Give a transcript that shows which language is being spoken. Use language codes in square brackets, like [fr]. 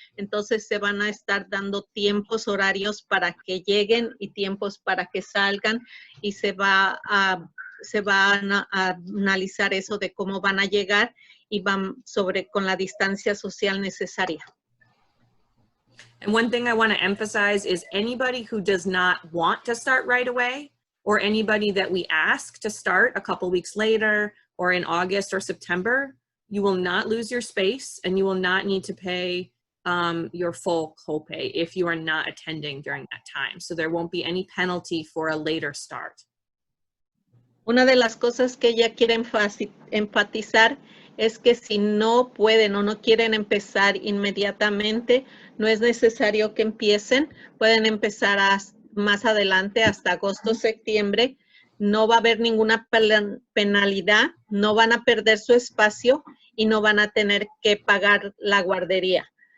[es] Entonces se van a estar dando tiempos horarios para que lleguen y tiempos para que salgan, y se va a analizar eso de cómo van a llegar y van con la distancia social necesaria. [en] And one thing I want to emphasize is anybody who does not want to start right away, or anybody that we ask to start a couple weeks later or in August or September, you will not lose your space and you will not need to pay your full copay if you are not attending during that time. So there won't be any penalty for a later start. [es] Una de las cosas que ella quiere enfatizar es que si no pueden o no quieren empezar inmediatamente, no es necesario que empiecen, pueden empezar más adelante hasta agosto, septiembre. No va a haber ninguna penalidad, no van a perder su espacio y no van a tener que pagar la guardería.